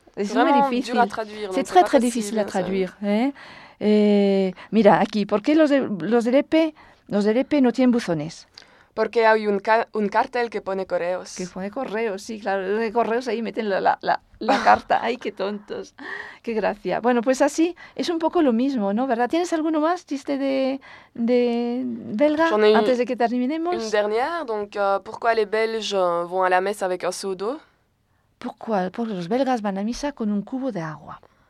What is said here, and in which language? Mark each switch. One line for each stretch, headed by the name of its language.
French: c'est vraiment difficile. Dur à traduire, c'est très très difficile à traduire.
Spanish: Mira, aquí, ¿por qué los de l'EP no tienen buzones? Porque hay un cartel que pone correos. Que pone correos, sí, claro. De correos ahí meten la carta. ¡Ay, qué tontos! ¡Qué gracia! Bueno, pues así es un poco lo mismo, ¿no? ¿Verdad? ¿Tienes alguno más, chiste de belga, antes de que terminemos?
French: Une dernière. Donc, ¿pourquoi les Belges vont à la messe avec un seau d'eau? Pourquoi?
Spanish: Porque los belgas van a misa con un cubo de agua.